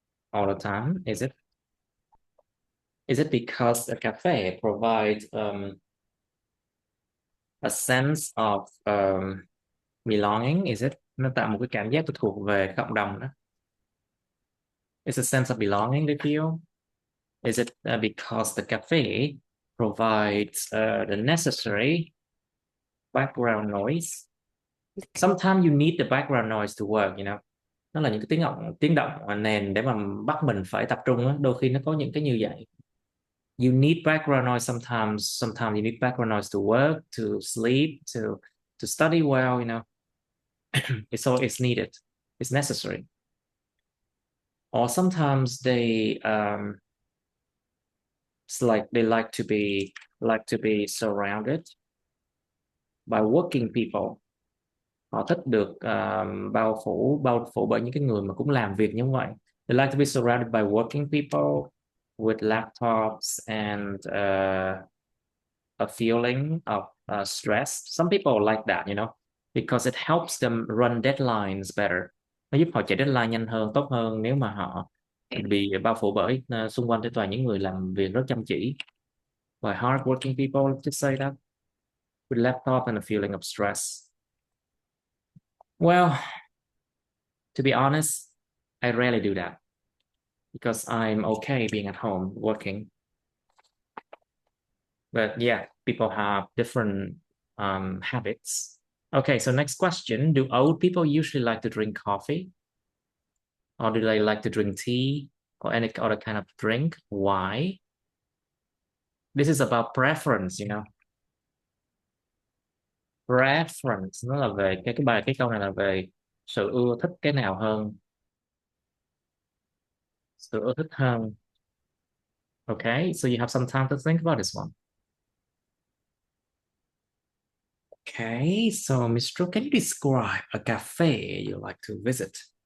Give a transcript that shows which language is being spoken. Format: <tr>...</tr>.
<en>all the time? Is it because a cafe provides a sense of belonging?</en> <vi>Nó tạo một cái cảm giác thuộc về cộng đồng đó.</vi> <en>It's a sense of belonging they feel. Is it because the cafe provides the necessary background noise? Sometimes you need the background noise to work,</en> <vi>Nó là những cái tiếng động nền để mà bắt mình phải tập trung á. Đôi khi nó có những cái như vậy.</vi> <en>You need background noise sometimes. Sometimes you need background noise to work, to sleep, to study well. It's needed. It's necessary. Or sometimes it's like they like to be surrounded by working people.</en> <vi>Họ thích được bao phủ bởi những cái người mà cũng làm việc như vậy.</vi> <en>They like to be surrounded by working people with laptops and a feeling of stress. Some people like that, because it helps them run deadlines better.</en> <vi>Nó giúp họ chạy deadline nhanh hơn, tốt hơn nếu mà họ bị bao phủ bởi xung quanh toàn những người làm việc rất chăm chỉ.</vi> <en>By hardworking people, just say that, with laptop and a feeling of stress. Well, to be honest, I rarely do that because I'm okay being at home working. But yeah, people have different habits. Okay, so next question. Do old people usually like to drink coffee? Or do they like to drink tea or any other kind of drink? Why? This is about preference.</en> <vi>Preference, nó là về cái câu này là về sự ưa thích cái nào hơn. Sự ưa thích hơn.</vi> <en>Okay, so you have some time to think about this one. Okay, so Mr. Can you describe a cafe you like to visit?</en>